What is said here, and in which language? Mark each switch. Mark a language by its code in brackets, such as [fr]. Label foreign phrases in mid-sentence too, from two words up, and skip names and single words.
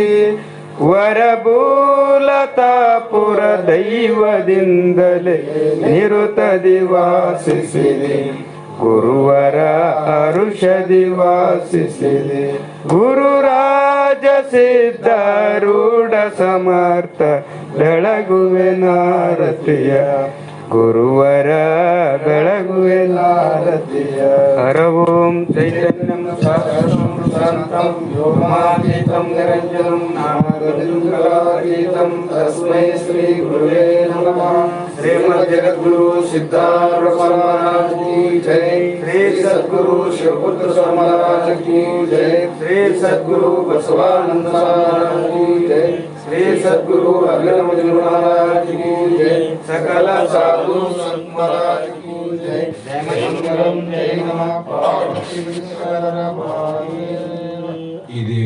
[kn] ವರಭೂಲತಾಪುರ ದೈವದಿಂದಲೇ ನಿರುತದಿ ವಾಸಿಸಿದೆ ಗುರುವರ ಅರುಷದಿ ವಾಸಿಸಿದೆ ಗುರುರಾಜ ಸಿದ್ಧಾರೂಢ ಸಮರ್ಥ ಬೆಳಗುವೆ ನಾರತಿಯ ಗುರುವರ ಬೆಳಗುವೆ ನಾರತಿಯ ಹರ [sa] ಓಂ ಚೈತನ್ಯಂ ಶಾಂತಂ ವ್ಯೋಮಾತೀತಂ ನಿರಂಜನಂ ನಾಗಲಿಂಗಾತೀತಂ ತಸ್ಮೈ ಶ್ರೀ ಗುರುವೇ [hi] नमः श्रीमद् जगद्गुरु सिद्धारूढ महाराज की जय श्री सद्गुरु शिवपुत्र महाराज की जय श्री सद्गुरु बसवानंद महाराज की जय श्री सद्गुरु अग्रमज महाराज की जय सकल साधु संत महाराज की जय जय नमः पार्वति